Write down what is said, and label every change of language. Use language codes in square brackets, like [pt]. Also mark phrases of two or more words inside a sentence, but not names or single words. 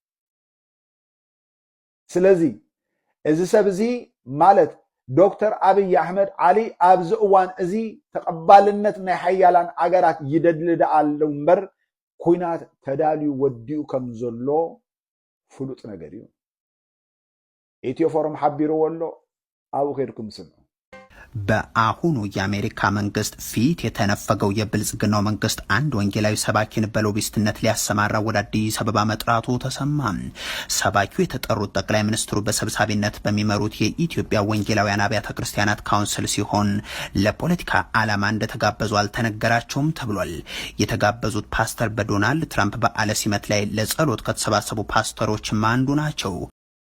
[ti] ስለዚ እዚ ሰብ እዚ ማለት ዶክተር አብይ አሕመድ አሊ ኣብዚ እዋን እዚ ተቐባልነት ናይ ሓያላን ኣገራት ይደሊ ደኣ ኣሎ እምበር ኩናት ተዳልዩ ወዲኡ ከም ዘሎ ፍሉጥ ነገር እዩ ኢትዮ ፎረም ሓቢሩ ወሎ አቡ ኸይድኩም ስምዑ [am] በአሁኑ የአሜሪካ መንግስት ፊት የተነፈገው የብልጽግናው መንግስት አንድ ወንጌላዊ ሰባኪን በሎቢስትነት ሊያሰማራ ወደ አዲስ አበባ መጥራቱ ተሰማ። ሰባኪው የተጠሩት ጠቅላይ ሚኒስትሩ በሰብሳቢነት በሚመሩት የኢትዮጵያ ወንጌላውያን አብያተ ክርስቲያናት ካውንስል ሲሆን ለፖለቲካ ዓላማ እንደተጋበዙ አልተነገራቸውም ተብሏል። የተጋበዙት ፓስተር በዶናልድ ትራምፕ በዓለ ሲመት ላይ ለጸሎት ከተሰባሰቡ ፓስተሮችም አንዱ ናቸው።